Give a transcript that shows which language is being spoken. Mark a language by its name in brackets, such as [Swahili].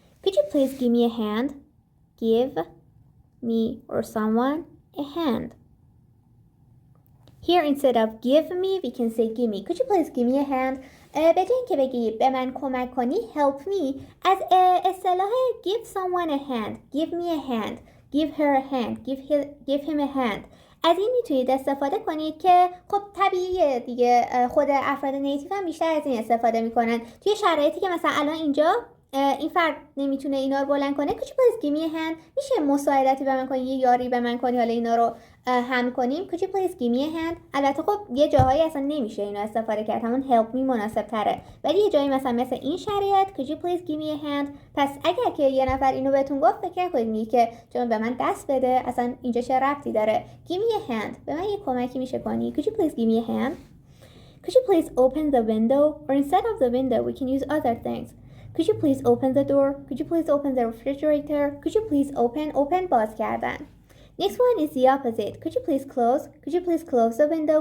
[English] Could you please give me a hand? Give me or someone a hand. Here instead of give me, we can say give me. Could you please give me a hand? [Persian] به جای اینکه بگی به من کمک کنی [English] help me، [Persian] از اصطلاح [English] give someone a hand, [Persian] give me a hand [English] give her a hand, give him a hand. [Persian] از این میتونید استفاده کنید که خب طبیعیه دیگه، خود افراد نیتیو هم بیشتر از این استفاده میکنن. توی شرایطی که مثلا الان اینجا این فرد نمیتونه اینا رو بلند کنه، [English] could you please give me a hand؟ [Persian] میشه مساعدتی به من کنی، یه یاری به من کنی، حالا اینا رو هم کنیم. [English] could you please give me a hand؟ [Persian] البته خب یه جاهایی اصلا نمیشه اینو استفاده کرد، همون [English] help me [Persian] مناسب تره، ولی یه جایی مثل این شرایط could you please give me a hand. پس اگر که یه نفر اینو بهتون گفت، فکر کنید که چون به من دست بده، اصلا اینجا چه ربطی داره. [English] give me a hand، [Persian] به من یه کمکی میشه کنی. [English] could you please give me a hand؟ could you please open the window? Or instead of the window we can use other things. Could you please open the door? Could you please open the refrigerator? Could you please open [Persian] باز کردن. [English] Next one is the opposite. Could you please close? Could you please close the window?